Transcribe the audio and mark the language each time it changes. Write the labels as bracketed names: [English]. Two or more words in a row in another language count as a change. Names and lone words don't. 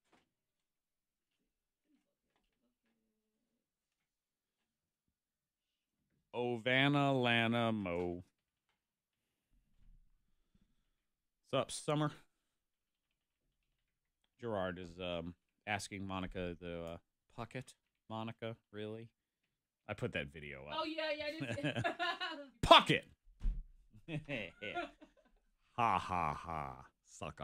[English] Ovana Lana Mo. What's up, Summer? Gerard is asking Monica to Puckett, Monica, really? I put that video up. Oh, yeah, I did. Puckett! Ha, ha, ha, sucker.